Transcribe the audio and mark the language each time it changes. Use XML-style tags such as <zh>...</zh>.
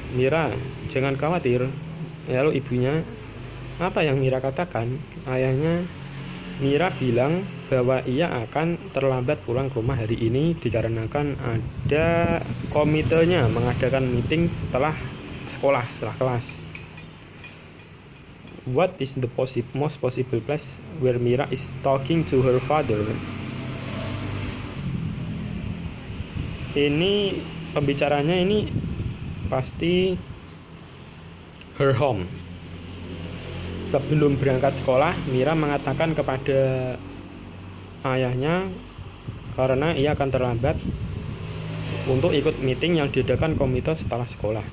<id>Mira, jangan khawatir. Lalu ibunya, apa yang Mira katakan? Ayahnya, Mira bilang bahwa ia akan terlambat pulang ke rumah hari ini dikarenakan ada komitenya mengadakan meeting setelah sekolah, setelah kelas.</id> <en>What is the most possible place where Mira is talking to her father?</en> <id>Ini pembicaranya ini pasti</id> <en>her home.</en> <id>Sebelum berangkat sekolah, Mira mengatakan kepada ayahnya karena ia akan terlambat untuk ikut meeting yang diadakan komite setelah sekolah.</id>